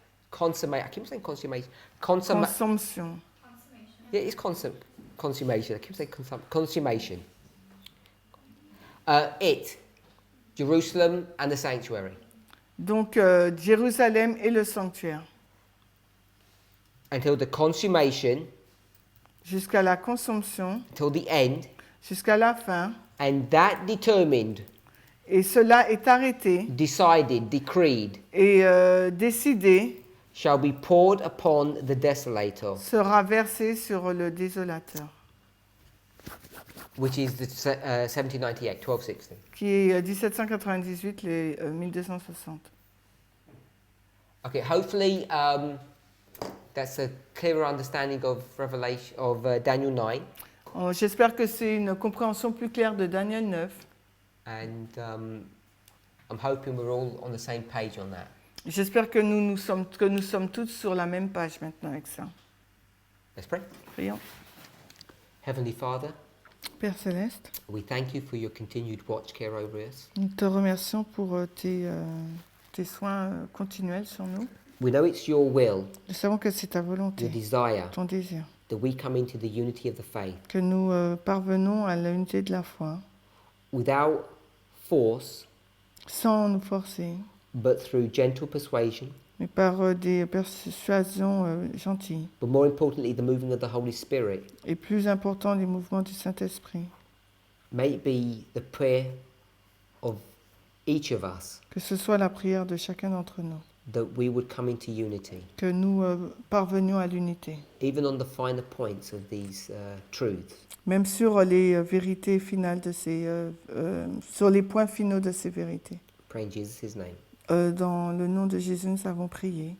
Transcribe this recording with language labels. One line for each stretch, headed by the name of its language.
English: Consummate. I keep saying consummation.
French: Consommation.
English: Yeah, it's consummation. I keep saying consummation. Jerusalem and the sanctuary.
French: Donc, Jérusalem et le sanctuaire.
English: Until the consummation.
French: Jusqu'à la consommation.
English: Until the end.
French: Jusqu'à la fin.
English: And that determined.
French: Et cela est arrêté.
English: Decided, decreed.
French: Et décidé.
English: Shall be poured upon the desolator.
French: Sera versé sur le désolateur.
English: Which is the 1798, 1260.
French: Qui est 1798, les 1260.
English: Okay, hopefully that's a clearer understanding of Revelation of Daniel 9.
French: J'espère que c'est une compréhension plus claire de Daniel 9.
English: And I'm hoping we're all on the same page on that.
French: J'espère que nous sommes tous sur la même page maintenant avec ça.
English: Let's pray.
French: Prions.
English: Heavenly Father,
French: Père Céleste,
English: we thank you for your continued watch care over us.
French: nous te remercions pour tes soins continuels sur nous.
English: We know it's your will,
French: Nous savons que c'est ta volonté,
English: your desire,
French: ton désir,
English: that we come into the unity of the faith
French: que nous parvenons à l'unité de la foi,
English: without force,
French: sans nous forcer,
English: but through gentle persuasion,
French: mais par des persuasions gentilles.
English: but more importantly, the moving of the Holy Spirit.
French: Et plus important, les mouvements du Saint-Esprit.
English: May it be the prayer of each of us
French: Que ce soit la prière de chacun d'entre nous,
English: that we would come into unity,
French: que nous parvenions à l'unité.
English: even on the finer points of these truths.
French: Même sur les vérités finales de sur les points finaux de ces vérités.
English: Pray in Jesus' name.
French: Dans le nom de Jésus, nous avons prié.